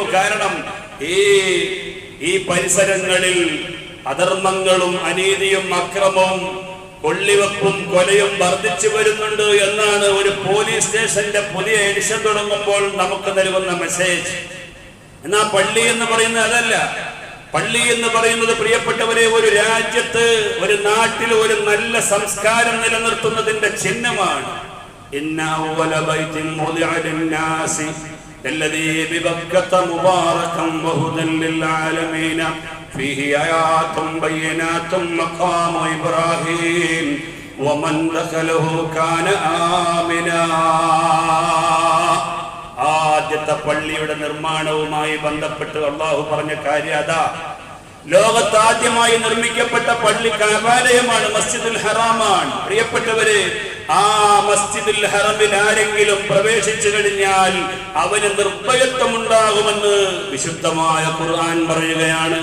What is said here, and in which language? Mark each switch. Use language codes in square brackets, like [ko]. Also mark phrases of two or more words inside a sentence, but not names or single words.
[ml] കാരണം ഈ പരിസരങ്ങളിൽ അധർമ്മങ്ങളും അനീതിയും അക്രമവും കൊള്ളിവെപ്പും കൊലയും വർദ്ധിച്ചു വരുന്നുണ്ട് എന്നാണ് ഒരു [en] police station [ml] പുതിയ എഡിഷൻ തുടങ്ങുമ്പോൾ നമുക്ക് നൽകുന്ന മെസ്സേജ്. എന്നാ പള്ളി എന്ന് പറയുന്നത് അതല്ല. പള്ളി എന്ന് പറയുന്നത് പ്രിയപ്പെട്ടവരെ ഒരു രാജ്യത്ത്, ഒരു നാട്ടിൽ ഒരു നല്ല സംസ്കാരം നിലനിർത്തുന്നതിന്റെ ചിഹ്നമാണ്. [ar] إن أول بيت وضع للناس الذي ببكة مباركا وهدى للعالمين فيه آيات بينات مقام إبراهيم ومن دخله كان آمنا. [ml] ആദ്യത്തെ പള്ളിയുടെ നിർമ്മാണവുമായി ബന്ധപ്പെട്ട് അല്ലാഹു പറഞ്ഞ കാര്യം അതാ. ലോകത്ത് ആദ്യമായി നിർമ്മിക്കപ്പെട്ട പള്ളി കഅബാലയമാണ്, മസ്ജിദുൽ ഹറാമാണ്. പ്രിയപ്പെട്ടവരെ, ആ മസ്ജിദുൽ ഹറമിൽ ആരെങ്കിലും പ്രവേശിച്ചു കഴിഞ്ഞാൽ അവന് നിർഭയത്വമുണ്ടാകുമെന്ന് വിശുദ്ധമായ ഖുർആൻ പറയുകയാണ്.